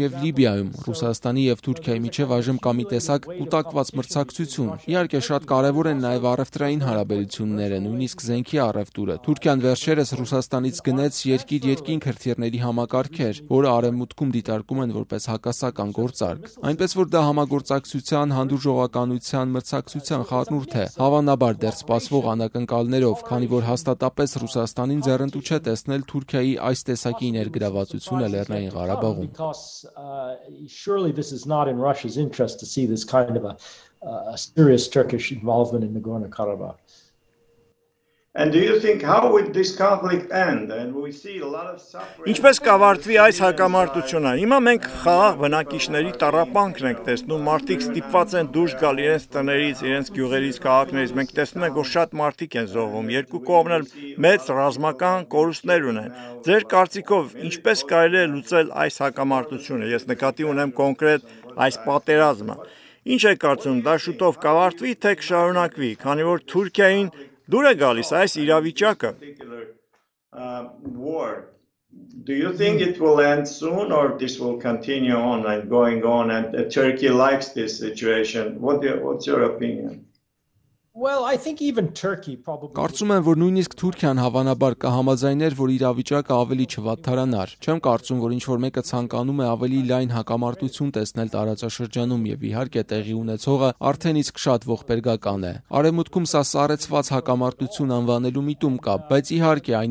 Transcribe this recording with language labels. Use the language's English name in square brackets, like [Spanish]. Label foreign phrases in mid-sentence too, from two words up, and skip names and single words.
[Armenian] եւ Լիբիայում։ Ռուսաստանի եւ Թուրքիայի միջև այժմ կա մի տեսակ կուտակված մրցակցություն։ Իհարկե շատ կարեւոր են նաեւ առևտրային հարաբերությունները, նույնիսկ զենքի առևտուրը։ Թուրքիան վերջերս Ռուսաստանից գնեց երկիր-երկինք հրթիռների համակարգեր, որը արևմուտքում դիտարկում են որպես հակասական գործարք։ Այնպես որ դա համագործակցության, հանդուրժողականության, մրցակցության խառնուրդ է, հավանաբար դեռ սպասվող անակնկալներով, քանի որ հաստատապես Ռուսաստանին ձեռնտու չէ տեսնել Թուրքիայի այս տեսակի ներգրավվածությունը Լեռնային Ղարաբաղում։ [English] Surely this is not in Russia's interest to see this kind of a serious Turkish involvement in Nagorno-Karabakh. And do you think how would this conflict end? And we see a lot of suffering. [Armenian] Ինչպես կավարտվի այս հակամարտությունը։ Հիմա մենք խաղաղ բնակիչների տառապանքն ենք տեսնում, մարդիկ ստիպված են դուրս գալ իրենց տներից, իրենց գյուղերից, քաղաքներից։ Մենք տեսնում ենք, որ շատ մարդիկ են զոհվում, երկու կողմն էլ մեծ ռազմական կորուստներ ունեն։ Ձեր կարծիքով ինչպես կարելի է լուծել այս հակամարտությունը։ Ես նկատի ունեմ կոնկրետ այս պատերազմը։ Ինչ է կարծում, դա շուտով կավարտվի, թե կշարունակվի, քանի որ Թուրքիային դուր է գալիս այս իրավիճակը։ [English] Do you think it will end soon or this will continue on and going on and Turkey likes this situation? What's your opinion? Well, I think even Turkey probably. [Armenian] Կարծում եմ, որ նույնիսկ Թուրքիան հավանաբար կհամաձայներ, որ իրավիճակը ավելի չվատթարանար։ Չեմ կարծում, որ ինչ-որ մեկը ցանկանում է ավելի լայն հակամարտություն տեսնել տարածաշրջանում եւ իհարկե տեղի ունեցողը արդեն իսկ շատ ողբերգական է։ Արևմուտքում սա սառեցված հակամարտություն անվանելու միտում կա, բայց իհարկե այն